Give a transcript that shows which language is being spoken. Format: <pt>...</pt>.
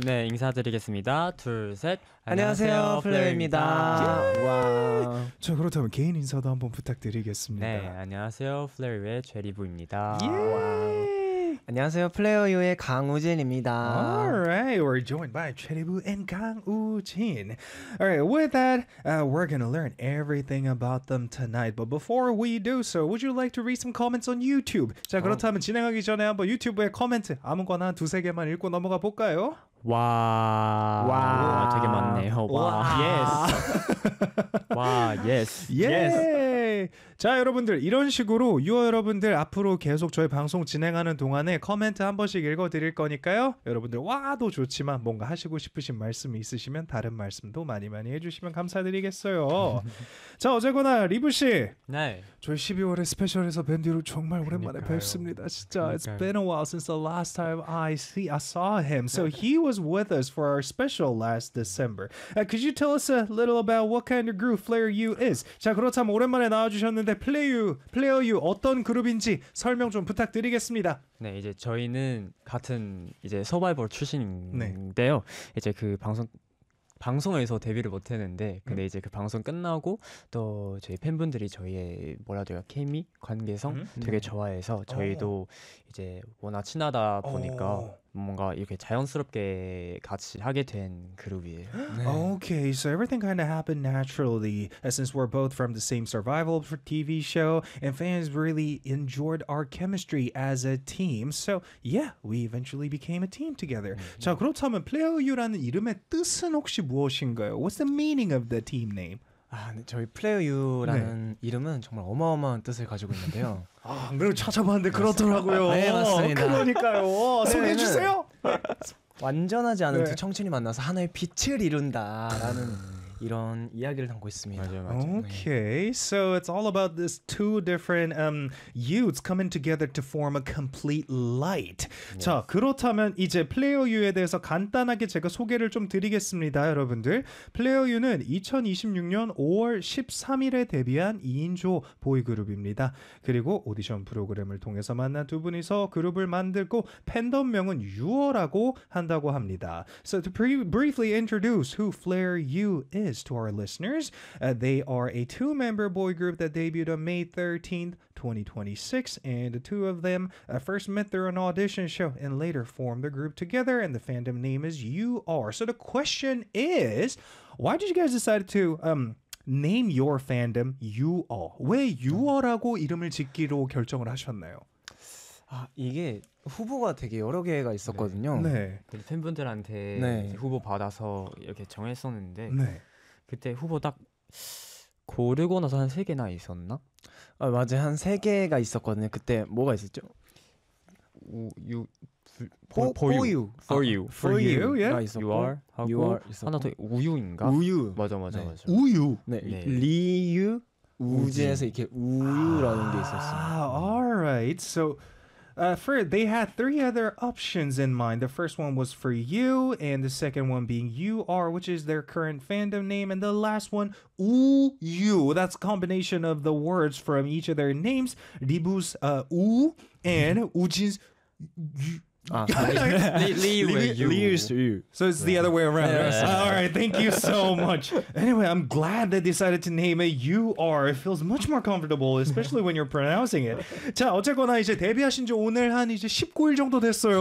<ko>네, 인사드리겠습니다. 둘, 셋. 안녕하세요, 플레어입니다. 와. 자, 그렇다면 개인 인사도 한번 부탁드리겠습니다. 네, 안녕하세요, 플레어의 제리부입니다. 안녕하세요, 플레어유의 강우진입니다.</ko> <en>Alright, we're joined by 제리부 and 강우진. Alright, with that, we're gonna learn everything about them tonight. But before we do so, would you like to read some comments on YouTube?</en> <ko>자, 그렇다면 진행하기 전에 한번 유튜브의 코멘트 아무거나 두세 개만 읽고 넘어가 볼까요? 와, 와, 와, 되게 많네요. 와, 예스. 와, 예스. 예. 자, 여러분들, 이런 식으로 유어 여러분들 앞으로 계속 저희 방송 진행하는 동안에 코멘트 한 번씩 읽어드릴 거니까요. 여러분들, 와도 좋지만 뭔가 하시고 싶으신 말씀이 있으시면 다른 말씀도 많이 많이 해주시면 감사드리겠어요. 자, 어쨌거나 리브 씨. 네. 저희 12월에 스페셜에서 뵌 뒤로 정말 오랜만에 뵙습니다. 진짜.</ko> <en>It's been a while since the last time I saw him. So he was with us for our special last December. Could you tell us a little about what kind of group Flair U is?</en> <ko>자, 그렇다면 오랜만에 나와주셨는데 플레이어 유 어떤 그룹인지 설명 좀 부탁드리겠습니다. 네, 이제 저희는 같은 이제 서바이벌 출신인데요. 네. 이제 그 방송에서 데뷔를 못했는데 근데 이제 그 방송 끝나고 또 저희 팬분들이 저희의 뭐라 해야 돼요? 케미? 관계성? 되게 좋아해서 저희도 이제 워낙 친하다 보니까 뭔가 이렇게 자연스럽게 같이 하게 된 그룹이에요. 네.</ko> <en>Okay, so everything kind of happened naturally since we're both from the same survival TV show and fans really enjoyed our chemistry as a team. So yeah, we eventually became a team together.</en> <ko>자, 그렇다면 플레이어유라는 이름의 뜻은 혹시 무엇인가요?</ko> <en>What's the meaning of the team name?</en> <ko>아, 네, 저희 플레이어유라는 네. 이름은 정말 어마어마한 뜻을 가지고 있는데요. 아, 매우 찾아봤는데 그렇더라고요. 네, 맞습니다. 그러니까요. 네, 소개해 주세요. 완전하지 않은 네. 두 청춘이 만나서 하나의 빛을 이룬다라는 이런 이야기를 담고 있습니다. 맞아요, 맞아요.</ko> <en>Okay, so it's all about this two different youths coming together to form a complete light. Yes.</en> <ko>자, 그렇다면 이제 플레이어 유에 대해서 간단하게 제가 소개를 좀 드리겠습니다, 여러분들. 플레이어 유는 2026년 5월 13일에 데뷔한 2인조 보이그룹입니다. 그리고 오디션 프로그램을 통해서 만난 두 분이서 그룹을 만들고 팬덤명은 유어라고 한다고 합니다.</ko> <en>So to briefly introduce who Flair U is, to our listeners. They are a two-member boy group that debuted on May 13th, 2026, and the two of them first met through an audition show and later formed the group together, and the fandom name is UR. So the question is, why did you guys decide to name your fandom UR?</en> <ko>왜 UR라고 이름을 짓기로 결정을 하셨나요? 아, 이게 후보가 되게 여러 개가 있었거든요. 네. 근데 팬분들한테 네. 후보 받아서 이렇게 정했었는데 네. 그때 후보 딱 고르고 나서 한 세 개나 있었나? 아, 맞아요. 한 세 개가 있었거든요. 그때 뭐가 있었죠? 유</ko> <en>for you. For you. For you.</en> <ko>나 있었고. are. 하고</ko> <en>you are.</en> <ko>있었고. 하나 더 우유인가? 우유. 맞아, 맞아, 네. 맞아. 우유. 네. 네. 리유 우지에서 이렇게 우유라는 게 있었어요.</ko> <en>아, all right. So they had three other options in mind. The first one was for you, and the second one being UR, which is their current fandom name, and the last one, OOU. That's a combination of the words from each of their names, Ribu's OO and Ujin's Liu. So it's the other way around. Yeah, yeah, yeah. All right, thank you so much. Anyway, I'm glad they decided to name it UR. It feels much more comfortable, especially when you're pronouncing it.</en> <ko>자, 어쨌거나 이제 데뷔하신 지 오늘 한 이제 19일 정도 됐어요.</ko>